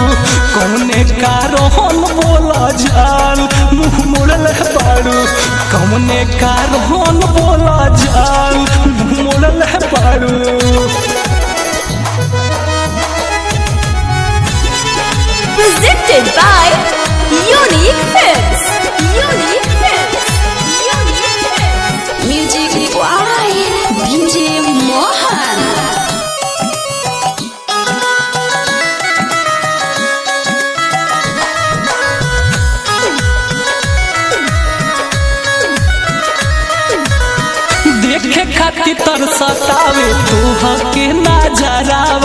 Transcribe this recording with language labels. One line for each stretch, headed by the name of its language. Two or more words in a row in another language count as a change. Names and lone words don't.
Bhojpuri: कौने कारोहन बोला जान मुँह मोड़ल बारू। कौने कारोहन बोला जान मुँह मोड़ल बारू।
English: Presented by Unique Films. Unique Films. Unique Films. Music by DJ Mohan.
Bhojpuri: देखे खातिर तरसतावे तोहर के नजरावा।